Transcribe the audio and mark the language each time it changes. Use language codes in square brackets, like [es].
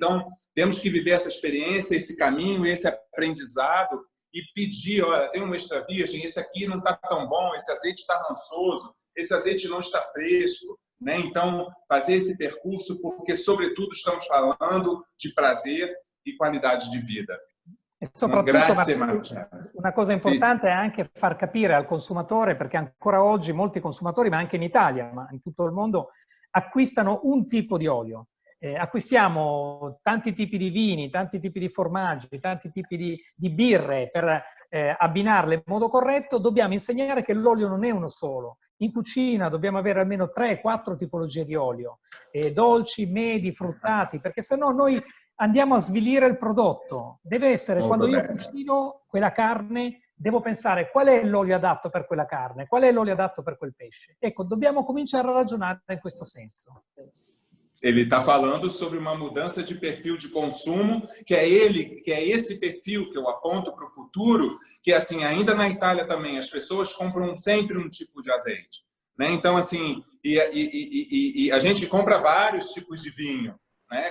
[pt] Então, temos que viver essa experiência, esse caminho, esse aprendizado e pedir, olha, tem uma extra virgem, esse aqui não está tão bom, esse azeite está rançoso, esse azeite não está fresco, né? Então, fazer esse percurso, porque, sobretudo, estamos falando de prazer e qualidade [it] di vita. E soprattutto, Grazie, una cosa importante è anche far capire al consumatore, perché ancora oggi molti consumatori, ma anche in Italia, ma in tutto il mondo, acquistano un tipo di olio. Acquistiamo tanti tipi di vini, tanti tipi di formaggi, tanti tipi di birre per abbinarle in modo corretto. Dobbiamo insegnare che l'olio non è uno solo. In cucina dobbiamo avere almeno 3-4 tipologie di olio, dolci, medi, fruttati, perché sennò noi andiamo a svilire il prodotto. Deve essere, quando io cucino quella carne, devo pensare qual è l'olio adatto per quella carne, qual è l'olio adatto per quel pesce. Ecco, dobbiamo cominciare a ragionare in questo senso. [pt] Ele está falando sobre uma mudança de perfil de consumo, que é esse perfil que eu aponto para o futuro, que assim, ainda na Itália também, as pessoas compram sempre um tipo de azeite, né? Então, assim, e a gente compra vários tipos de vinho, né?